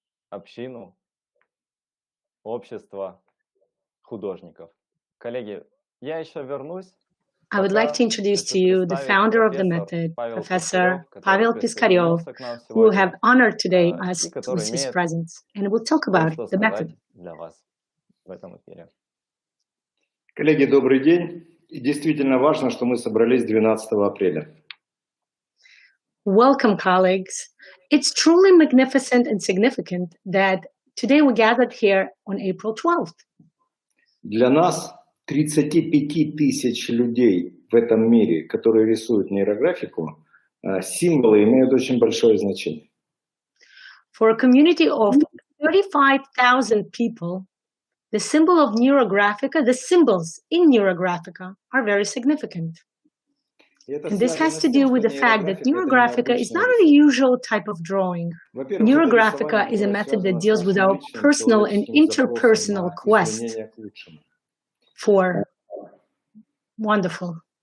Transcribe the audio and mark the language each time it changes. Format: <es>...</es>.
<ru>общину, общество художников. Коллеги, я еще вернусь.</ru> <en>I would like to introduce to you the founder of the method, Professor Pavel Piskarev, who have honored today us with his presence, and we'll talk about the method.</en> <ru>Для вас в этом эфире. Коллеги, добрый день. И действительно важно, что мы собрались 12 апреля.</ru> <en>Welcome, colleagues. It's truly magnificent and significant that today we gathered here on April 12th.</en> <ru>Для нас, 35 тысяч людей в этом мире, которые рисуют нейрографику, символы имеют очень большое значение.</ru> <en>For a community of 35,000 people, the symbol of Neurographica, the symbols in Neurographica are very significant. And this has to do with the fact that Neurographica is not a usual type of drawing. Neurographica is a method that deals with our personal and interpersonal quest for wonderful.</en>